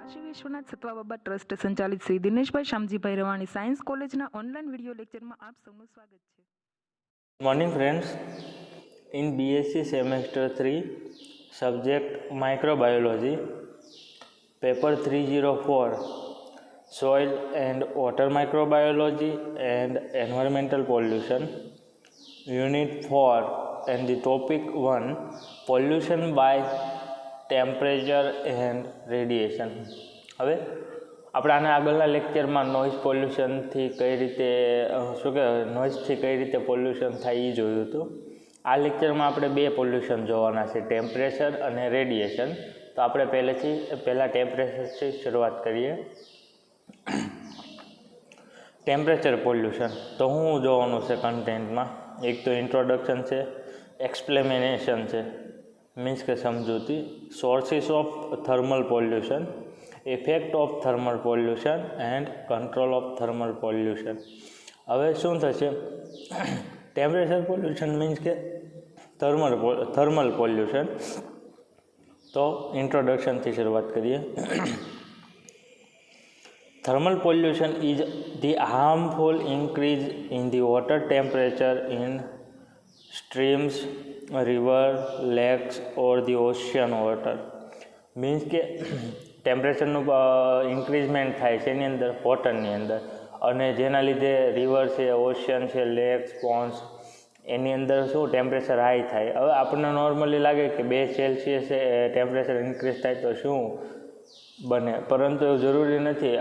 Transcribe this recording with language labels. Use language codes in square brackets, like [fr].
[gu] Vishwanath સતવાબાબા trust સંચાલિત Shri Dineshbhai Shamjibhai Ravani science કોલેજના online video લેક્ચરમાં આપ સૌનું સ્વાગત છે. [en] Morning friends, in BSc semester 3 subject microbiology paper 304 soil and water microbiology and environmental pollution unit 4 and the topic 1 pollution by temperature and radiation. [gu] હવે આપણે આના આગળના લેક્ચરમાં નોઇઝ પોલ્યુશનથી કઈ રીતે નોઇઝથી કઈ રીતે પોલ્યુશન થાય એ જોયું હતું. આ લેક્ચરમાં આપણે બે પોલ્યુશન જોવાના છે, ટેમ્પરેચર અને રેડિયેશન. તો આપણે પહેલાં ટેમ્પરેચરથી શરૂઆત કરીએ. ટેમ્પરેચર પોલ્યુશન તો શું જોવાનું છે કન્ટેન્ટમાં? એક તો ઇન્ટ્રોડક્શન છે, એક્સપ્લેનેશન છે, મીન્સ કે સમજૂતી, [en] sources of thermal pollution, [gu] effect of thermal pollution and control of thermal pollution. હવે શું થશે? ટેમ્પરેચર પોલ્યુશન મીન્સ કે થર્મલ પોલ્યુશન. તો ઇન્ટ્રોડક્શનથી શરૂઆત કરીએ. [en] Thermal pollution is the harmful increase in the water temperature in streams, river, lakes or the ocean water. [gu] Means કે ટેમ્પરેચરનું increment થાય છે એની અંદર, વોટરની અંદર, અને જેના લીધે રિવર છે, ઓશિયન છે, લેક્સ, પોન્ડ્સ એની અંદર શું ટેમ્પરેચર હાઈ થાય. હવે આપણને નોર્મલી લાગે કે 2 સેલ્સિયસ ટેમ્પરેચર ઇન્ક્રીઝ થાય તો શું બને, પરંતુ એવું જરૂરી નથી.